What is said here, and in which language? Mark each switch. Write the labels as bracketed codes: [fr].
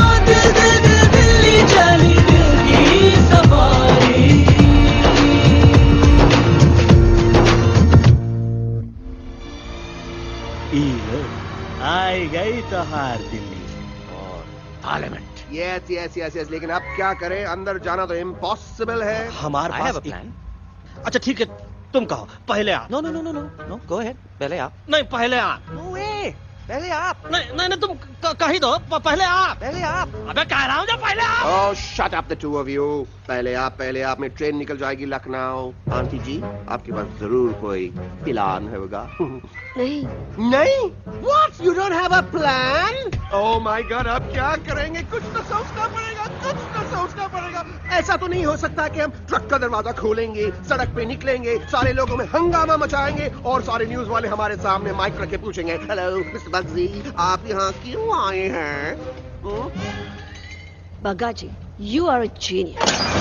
[hi] दिल दिल दिल दिल्ली चली, दिल की सफारी। आई गई तो हार Delhi parliament. [en] yes yes yes yes, [hi] लेकिन अब क्या करें? अंदर जाना तो इम्पॉसिबल है। हमारे पास प्लान। अच्छा ठीक है, तुम कहो, पहले आप। [en] No no no no no no, go ahead, पहले आप। [hi] नहीं पहले आप। [en] no way, [hi] पहले आप। नहीं नहीं, तुम कही दो, पहले आप। पहले आप। अबे कह रहा हूँ, जब पहले आप। [en] Oh shut up the two of you. [hi] पहले आप में ट्रेन निकल जाएगी लखनऊ। आंटी जी आपके पास जरूर कोई प्लान होगा। नहीं [en] नहीं? What? You don't have a plan? Oh my God, [hi] अब क्या करेंगे? कुछ तो सोचना पड़ेगा, कुछ तो सोचना पड़ेगा। ऐसा तो नहीं हो सकता कि हम ट्रक का दरवाजा खोलेंगे, सड़क पे निकलेंगे, सारे लोगों में हंगामा मचाएंगे और सारे न्यूज वाले हमारे सामने माइक रख के पूछेंगे, [en] hello mister [hi] बग्जी, आप यहाँ क्यों आए हैं? [en] Bagga ji, you are a genius.